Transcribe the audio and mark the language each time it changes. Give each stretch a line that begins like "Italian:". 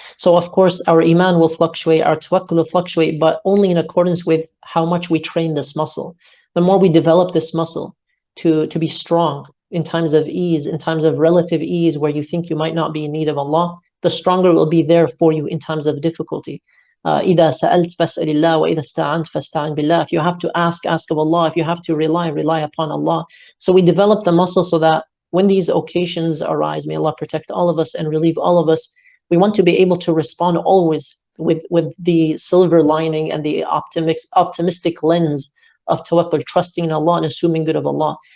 English: So, of course, our iman will fluctuate, our tawakkul will fluctuate, but only in accordance with how much we train this muscle. The more we develop this muscle to be strong in times of ease, in times of relative ease, where you think you might not be in need of Allah, the stronger it will be there for you in times of difficulty.
Arabic: إذا سألت فاسأل الله وإذا استعنت فاستعن بالله.
English: If you have to ask, ask of Allah. If you have to rely, rely upon Allah. So we develop the muscle so that when these occasions arise, may Allah protect all of us and relieve all of us, we want to be able to respond always with the silver lining and the optimistic lens of tawakkul, trusting in Allah and assuming good of Allah.